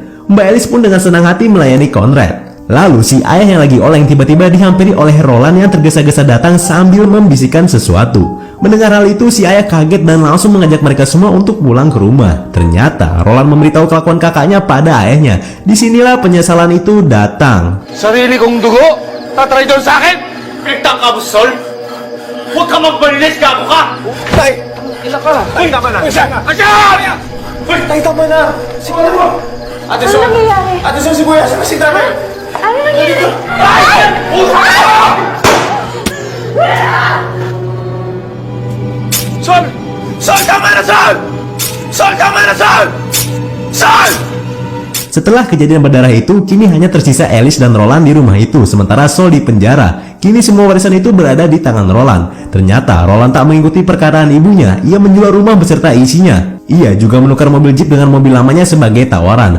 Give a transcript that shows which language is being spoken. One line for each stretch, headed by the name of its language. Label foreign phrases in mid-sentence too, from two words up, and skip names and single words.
Indonesian: Mbak Alice pun dengan senang hati melayani Conrad. Lalu si ayah yang lagi oleng tiba-tiba dihampiri oleh Roland yang tergesa-gesa datang sambil membisikkan sesuatu. Mendengar hal itu si ayah kaget dan langsung mengajak mereka semua untuk pulang ke rumah. Ternyata Roland memberitahu kelakuan kakaknya pada ayahnya. Disinilah penyesalan itu datang.
Filipino: Sarili kong dugo, tatry doon sa akin. Pinagtangka mo, Sol. Huwag ka magbalinis, gago ka. Tay, ilan ka na? Tay, tama na. Ayan! Tay, tama na. Sige na. Ate Sol, Ate Sol, si Kuya, saan si Dami? Ano nangyari? Ay! Sol! Sol, tama na, Sol! Sol, tama na, Sol! Sol!
Indonesian: Setelah kejadian berdarah itu, kini hanya tersisa Alice dan Roland di rumah itu, sementara Sol di penjara. Kini semua warisan itu berada di tangan Roland. Ternyata Roland tak mengikuti perkataan ibunya, ia menjual rumah beserta isinya. Ia juga menukar mobil Jeep dengan mobil lamanya sebagai tawaran.